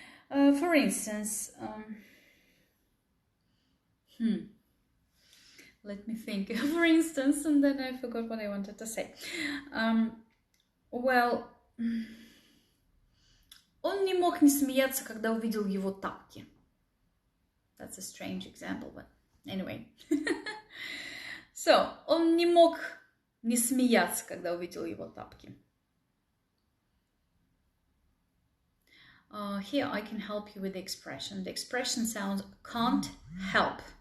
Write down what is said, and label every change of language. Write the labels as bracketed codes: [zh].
[en] For instance, let me think. For instance, and then I forgot what I wanted to say. Well, [ru] Он не мог не смеяться, когда увидел его тапки. [en] That's a strange example, but anyway. [ru] So, он не мог не смеяться, когда увидел его тапки. [en] Here I can help you with the expression. The expression sounds can't help.